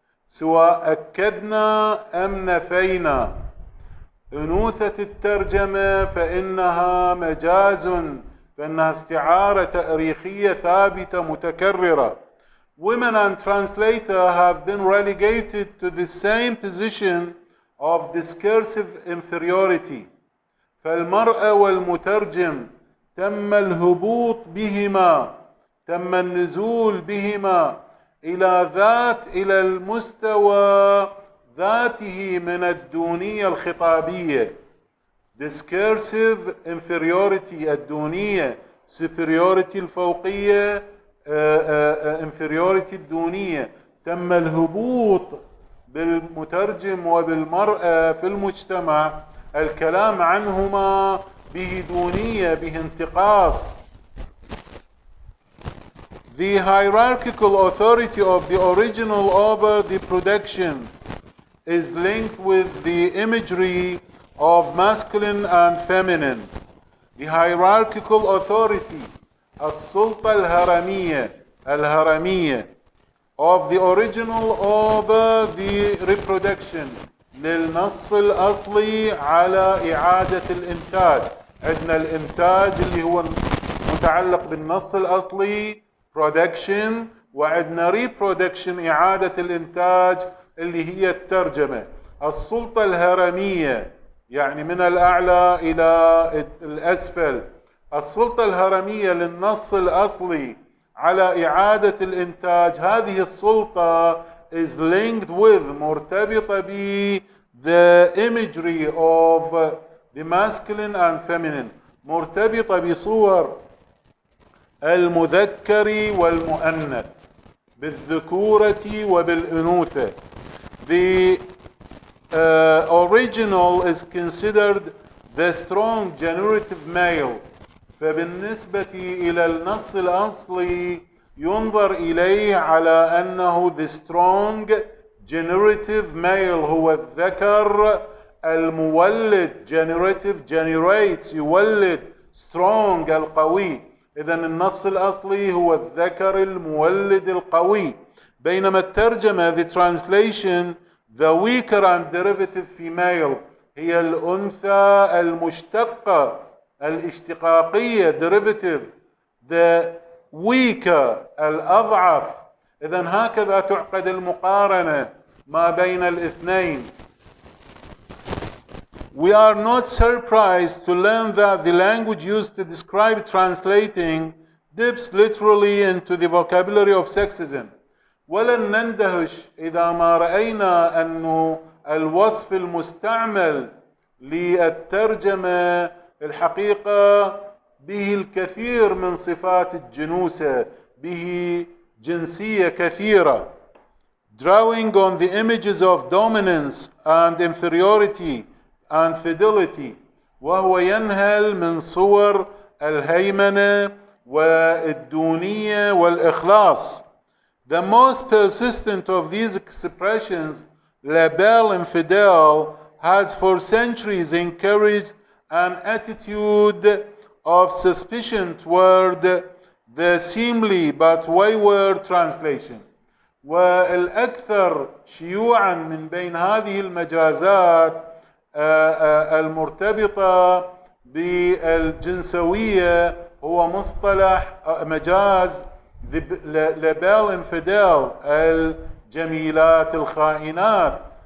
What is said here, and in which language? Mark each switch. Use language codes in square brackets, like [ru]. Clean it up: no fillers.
[ar] سواء أكدنا أم نفينا أنوثة الترجمة فإنها مجاز، فإنها استعارة تاريخية ثابتة متكررة. [en] Women and translator have been relegated to the same position of discursive inferiority. [ar] فالمرأة والمترجم تم الهبوط بهما، تم النزول بهما إلى المستوى ذاته من الدونية الخطابية. [en] discursive inferiority الدونية، superiority الفوقية، inferiority الدونية. [ar] تم الهبوط بالمترجم وبالمرأة في المجتمع، الكلام عنهما به دونية، به انتقاص. [en] The hierarchical authority of the original over the production is linked with the imagery of masculine and feminine. The hierarchical authority, [ar] السلطة الهرمية [en] of the original over the reproduction، [ar] للنص الأصلي على إعادة الإنتاج. عندنا الإنتاج اللي هو متعلق بالنص الأصلي production، وعندنا reproduction إعادة الإنتاج اللي هي الترجمة. السلطة الهرمية يعني من الأعلى إلى الأسفل. السلطة الهرمية للنص الأصلي على إعادة الإنتاج، هذه السلطة [en] is linked with، [ar] مرتبطة ب [en] the imagery of the masculine and feminine، [ar] مرتبطة بصور المذكر والمؤنث، بالذكورة وبالأنوثة. [en] The original is considered the strong generative male، [ar] فبالنسبة إلى النص الأصلي ينظر إليه على أنه [en] the strong generative male، [ar] هو الذكر المولد. [en] generative generates، يولد. [ar] strong القوي. إذن النص الأصلي هو الذكر المولد القوي، بينما الترجمة [en] the translation the weaker and derivative female، [ar] هي الأنثى المشتقة الاشتقاقية derivative، [en] the weaker [ar] الأضعف. إذن هكذا تعقد المقارنة ما بين الاثنين. [en] We are not surprised to learn that the language used to describe translating dips literally into the vocabulary of sexism. [ar] ولن نندهش إذا ما رأينا أن الوصف المستعمل للترجمة الحقيقة به الكثير من صفات الجنوسة، به جنسية كثيرة. [en] Drawing on the images of dominance and inferiority and fidelity، [ar] وهو ينهل من صور الهيمنة والدونية والإخلاص. [en] The most persistent of these expressions, la belle infidèle, has for centuries encouraged an attitude of suspicion toward the seemly but wayward translation. [ar] والأكثر شيوعا من بين هذه المجازات المرتبطة بالجنسوية هو مصطلح مجاز لبال انفدال، الجميلات الخائنات.